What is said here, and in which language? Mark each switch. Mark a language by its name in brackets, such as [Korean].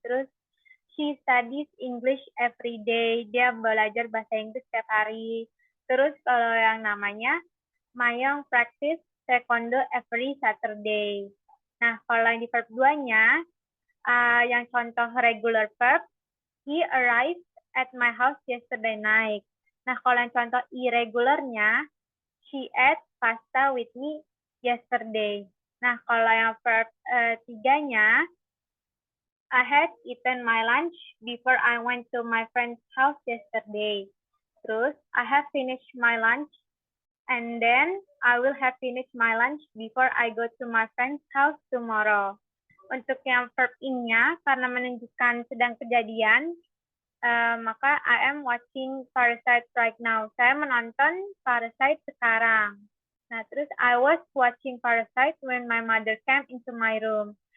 [English] Terus she studies English every day. [Indonesian] Dia belajar bahasa Inggris setiap hari. Terus kalau yang namanya Mayong [English] practice taekwondo every Saturday. [Indonesian] Nah, kalau yang di verb 2-nya, yang contoh [English] regular verb, he arrived at my house yesterday night. [Indonesian] Nah, kalau yang contoh irregularnya, [English] she ate pasta with me yesterday. [Indonesian] Nah, kalau yang verb 3-nya, [English] I had eaten my lunch before I went to my friend's house yesterday. Terus, I have finished my lunch and then I will have finished my lunch before I go to my friend's house tomorrow. [Indonesian] Untuk yang verb ing-nya, karena menunjukkan sedang kejadian, maka [English] I am watching Parasite right now. [Indonesian] Saya menonton Parasite sekarang. [English] Nah, terus I was watching Parasite when my mother came into my room.